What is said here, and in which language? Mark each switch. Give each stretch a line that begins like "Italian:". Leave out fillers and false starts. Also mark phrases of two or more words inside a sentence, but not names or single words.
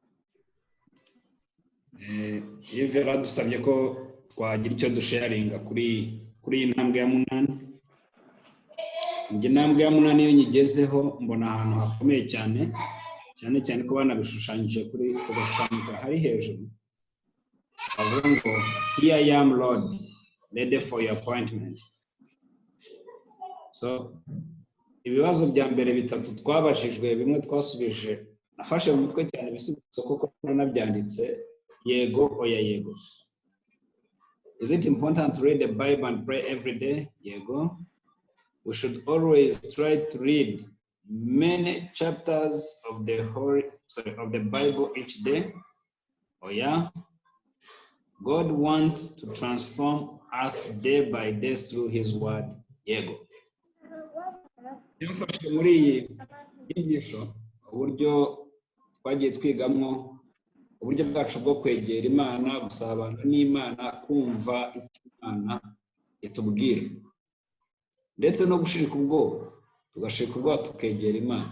Kinyarwanda: Yves yaradusabye ko twagira icyo dusharinga kuri iyi ntambwe ya 8. Njye intambwe ya 8 iyo nyigezeho mbona ahantu hakomeye cyane ko banabishushanyije kuri kubashanga hari hejuru. Avuga ngo
English: here I am Lord, ready for your appointment.
Kinyarwanda: So ibibazo bya mbere bitatu twabajijwe, bimwe twasubije, nafashe mu mutwe cyane ibisubizo kuko nanabyanditse. Yego, oya yego.
English: Is it important to read the Bible and pray every day?
Kinyarwanda: Yego.
English: We should always try to read many chapters of the Bible each day.
Kinyarwanda: Oya.
English: God wants to transform us day by day through his word.
Kinyarwanda: Yego. Yamfashe muri iyi nyigisho uburyo twagiye twigamo uburyo bwacu bwo kwegera Imana, gusabana n'Imana, kumva icyo Imana itubwira, ndetse no gushirika ubwoba, tugashirika ubwoba tukegera Imana.